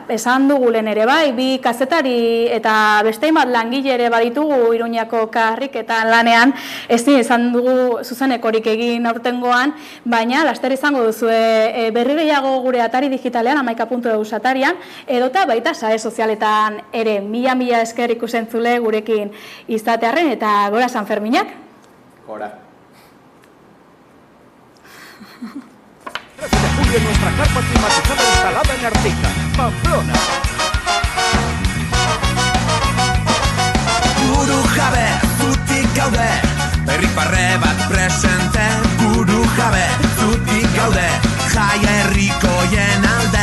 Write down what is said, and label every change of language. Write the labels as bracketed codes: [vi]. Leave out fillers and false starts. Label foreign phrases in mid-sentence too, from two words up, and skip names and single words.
[eu] Esan dugu lehen ere bai, bi kazetari eta beste hainbat langile ere baditugu Iruñako karriketan lanean, ezin izan dugu zuzenekorik egin aurtengoan, baina laster izango duzue berri gehiago gure atari digitalean, amaika.eu atarian, edota baita sare sozialetan ere mila esker ikusentzule gurekin izatearren eta gora San Ferminak? Gora. [es] 13 de julio nuestra carpa climatizada instalada en Artica, Pamplona. [eu] Buru jabe, zutik gaude, herriparre bat presente. Buru jabe, zutik gaude, jaia herrikoien alde.